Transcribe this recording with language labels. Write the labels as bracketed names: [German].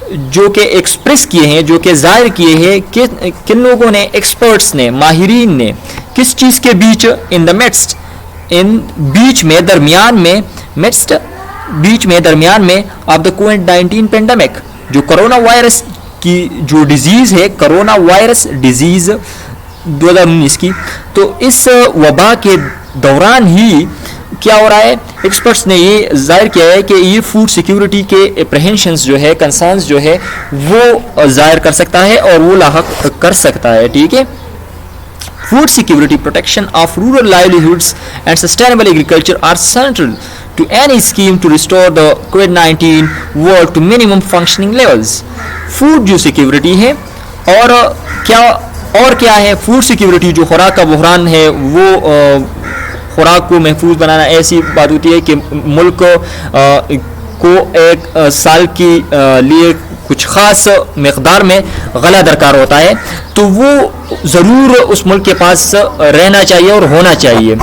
[Urdu] جو کہ ایکسپریس کیے ہیں, جو کہ ظاہر کیے ہیں کہ کن لوگوں نے, ایکسپرٹس نے, ماہرین نے, کس چیز کے بیچ, [English] in the midst, [Urdu] ان بیچ میں, درمیان میں, midst بیچ میں, درمیان میں, [English] of the COVID-19 pandemic, [Urdu] جو کرونا وائرس کی جو ڈیزیز ہے, کرونا وائرس ڈیزیز 2019 کی. تو اس وبا کے دوران ہی کیا ہو رہا ہے, ایکسپرٹس نے یہ ظاہر کیا ہے کہ یہ فوڈ سیکیورٹی کے اپریہنشنز جو ہے, کنسرنز جو ہے, وہ ظاہر کر سکتا ہے اور وہ لاحق کر سکتا ہے, ٹھیک ہے. [English] Food security, protection of rural livelihoods and sustainable agriculture are central to any scheme to restore the COVID-19 world to minimum functioning levels. [Urdu] Food جو سیکیورٹی ہے اور کیا ہے, فوڈ سیکیورٹی جو خوراک کا بحران ہے, وہ خوراک کو محفوظ بنانا. ایسی بات ہوتی ہے کہ ملک کو ایک سال کے لیے کچھ خاص مقدار میں غلہ درکار ہوتا ہے, تو وہ ضرور اس ملک کے پاس رہنا چاہیے اور ہونا چاہیے.